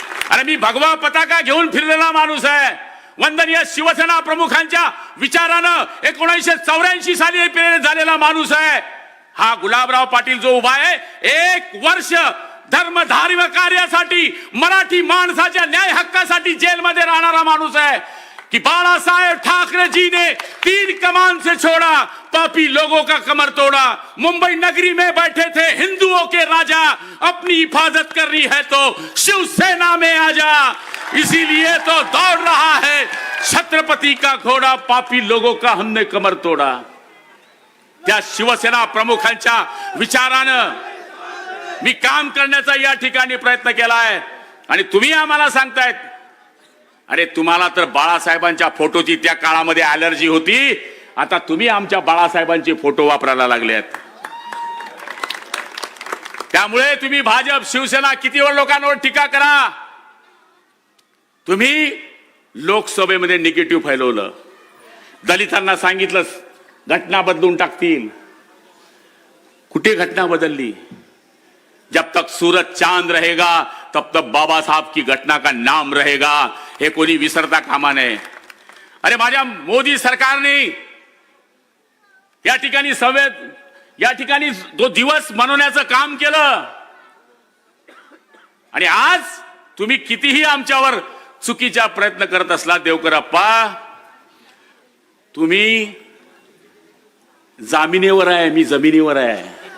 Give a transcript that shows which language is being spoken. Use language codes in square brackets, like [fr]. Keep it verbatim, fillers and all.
[mr] अरे मी भगवा पताका घेऊन फिरलेला माणूस आहे. वंदनीय शिवसेना प्रमुखांच्या विचारानं एकोणीसशे चौऱ्याऐंशी साली प्रेरित झालेला माणूस आहे. हा गुलाबराव पाटील जो उभा आहे, एक वर्ष धर्मधार्म कार्यासाठी, मराठी माणसाच्या न्याय हक्कासाठी जेलमध्ये राहणारा माणूस आहे. [hi] कि बाळासाहेब ठाकरे जी ने तीन कमान से छोड़ा, पापी लोगों का कमर तोड़ा. मुंबई नगरी में बैठे थे हिंदुओं के राजा, अपनी हिफाजत करनी है तो शिवसेना में आ जा. इसीलिए तो दौड़ रहा है छत्रपति का घोड़ा, पापी लोगों का हमने कमर तोड़ा. [mr] त्या शिवसेना प्रमुखांच्या विचारानं मी काम करण्याचा या ठिकाणी प्रयत्न केला आहे. आणि तुम्ही आम्हाला सांगतायत, अरे तुम्हाला तर बाळासाहेबांच्या फोटोची त्या काळामध्ये अलर्जी होती, आता तुम्ही आमच्या बाळासाहेबांचे फोटो वापरायला लागलेत. त्यामुळे तुम्ही भाजप शिवसेना कितीवर लोकांवर टीका करा. तुम्ही लोकसभेमध्ये निगेटिव्ह फैलवलं, दलितांना सांगितलं घटना बदलून टाकतील. कुठे घटना बदलली? [hi] जब तक सूरज चांद रहेगा तब तक बाबा साहब की घटना का नाम रहेगा. [mr] हे कोणी विसरता कामा नये. अरे माझ्या मोदी सरकारने या ठिकाणी संवेद या ठिकाणी तो दिवस मनवण्याचं काम केलं. आणि आज तुम्ही कितीही आमच्यावर चुकीचा प्रयत्न करत असला, देवकरप्पा तुम्ही जामिनीवर आहे, मी जमिनीवर आहे.